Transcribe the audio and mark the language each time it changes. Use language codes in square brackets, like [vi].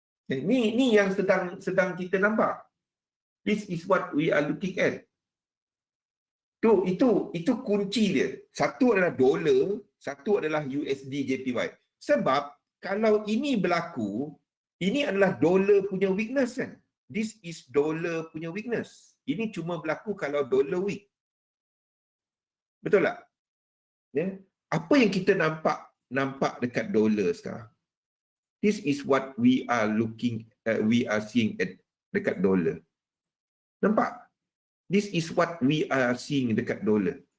[ms] Ni yang sedang kita nampak. [en] This is what we are looking at. [ms] Itu kunci dia. Satu adalah dolar, satu adalah USD JPY. Sebab kalau ini berlaku, ini adalah dolar punya weakness kan. [en] This is [ms] dolar punya [en] weakness. [ms] Ini cuma berlaku kalau dolar weak. Betul tak? Apa yang kita nampak dekat dolar sekarang? [en] This is what we are seeing at [ms] dekat dolar. Nampak? [en] This is what we are seeing [ms] dekat dolar.